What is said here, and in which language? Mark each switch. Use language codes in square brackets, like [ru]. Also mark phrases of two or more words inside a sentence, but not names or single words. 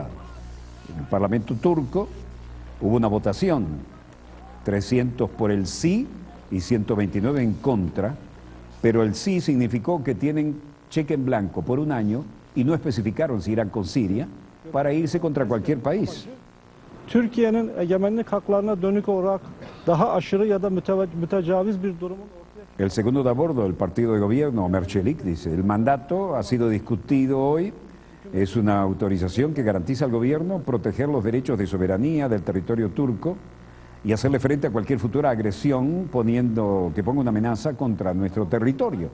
[es] En el Parlamento turco hubo una votación, 300 por el sí y 129 en contra, pero el sí significó que tienen cheque en blanco por un año y no especificaron si irán con Siria para irse contra cualquier país. [tr] Türkiye'nin egemenlik haklarına dönük olarak daha aşırı ya da mütecaviz bir durumun. [es] El segundo de a bordo del partido de gobierno, Ömer Çelik, dice, el mandato ha sido discutido hoy, es una autorización que garantiza al gobierno proteger los derechos de soberanía del territorio turco y hacerle frente a cualquier futura agresión que ponga una amenaza contra nuestro territorio.